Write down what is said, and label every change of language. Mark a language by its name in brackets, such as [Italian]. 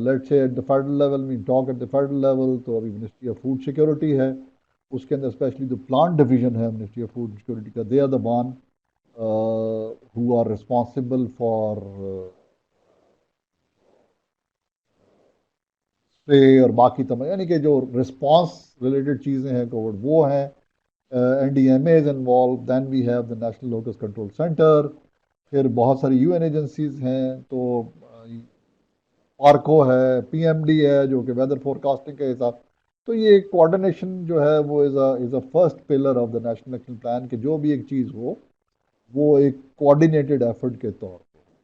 [English] let say at the federal level [Urdu] we talk at the federal level تو ابھی ministry of food security ہے، اس کے اندر اسپیشلی جو پلانٹ ڈویژن ہے منسٹری آف فوڈ سیکورٹی کا، [English] they are the one who are responsible for [Urdu] spray اور باقی تمام یعنی کہ جو رسپانس ریلیٹڈ چیزیں ہیں کووڈ وہ ہیں. [English] N D M A is involved. Then we have the national locust control centre. [Urdu] پھر بہت ساری یو این ایجنسیز ہیں، تو پارکو ہے، پی ایم ڈی ہے جو کہ ویدر فور کاسٹنگ کے حساب. تو یہ کوآرڈینیشن جو ہے وہ [English] is a first pillar of the national action plan [Urdu] کہ جو بھی ایک چیز ہو وہ ایک کوآرڈینیٹڈ ایفرٹ کے طور پہ.